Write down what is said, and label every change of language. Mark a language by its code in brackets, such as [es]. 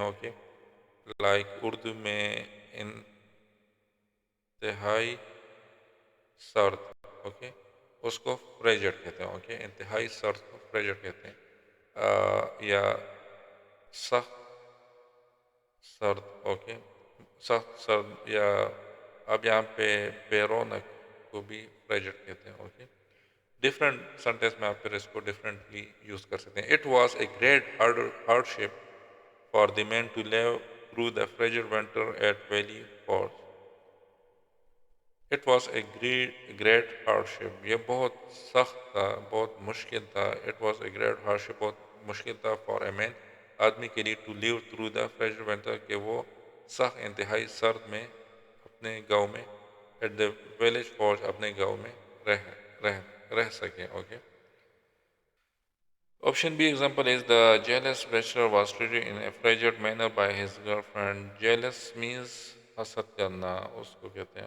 [ur] Okay, like Urdu میں انتہائی سرد. اوکے, اس کو فریجڈ کہتے ہیں. اوکے, انتہائی سرد کو فریجڈ کہتے ہیں. یا سخت سرد. اوکے, سخت سرد یا اب یہاں پہ بے رونق کو بھی فریجڈ کہتے ہیں. اوکے, ڈفرینٹ سینٹینس میں آپ پھر اس کو ڈفرینٹلی یوز کر سکتے ہیں. [en] It was a great hardship for the man to live through the frigid winter at Valley Falls. It was a great hardship, [ur] یہ بہت سخت تھا, بہت مشکل تھا. [en] it was a great hardship, [ur] بہت مشکل تھا [en] for a man, [ur] آدمی کے لیے, [en] to live through the frigid winter, [ur] کہ وہ سخت انتہائی سرد میں اپنے گاؤں میں, [en] at the village falls, [ur] اپنے گاؤں میں رہ سکیں. [en] Okay, option B example is the jealous bachelor was treated in a frigid manner by his girlfriend. jealous means [ur] حسد کرنا, اس کو کہتے ہیں.